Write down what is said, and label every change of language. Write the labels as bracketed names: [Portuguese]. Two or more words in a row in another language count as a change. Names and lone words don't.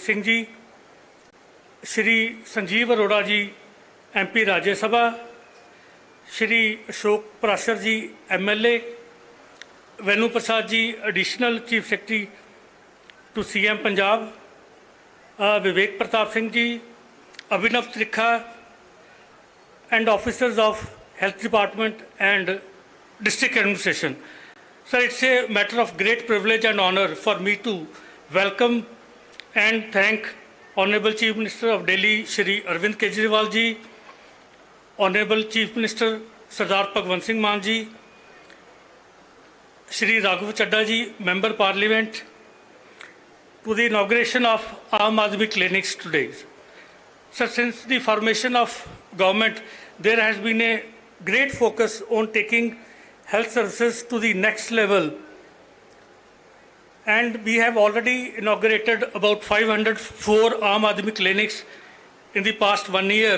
[English] सिंह जी, श्री संजीव अरोड़ा जी MP राज्य सभा, श्री अशोक पराशर जी MLA, वेणु प्रसाद जी Additional Chief Secretary to CM पंजाब, विवेक प्रताप सिंह जी, अभिनव त्रिखा and officers of health department and district administration. Sir, it's a matter of great privilege and honor for me to welcome and thank Honorable Chief Minister of Delhi Shri Arvind Kejriwal ji, Honorable Chief Minister Sardar Bhagwant Singh Maan ji, Shri Raghav Chadda ji, Member Parliament, to the inauguration of Aam Aadmi clinics today. Sir, since the formation of government, there has been a great focus on taking health services to the next level. And we have already inaugurated about 504 Aam Aadmi clinics in the past 1 year.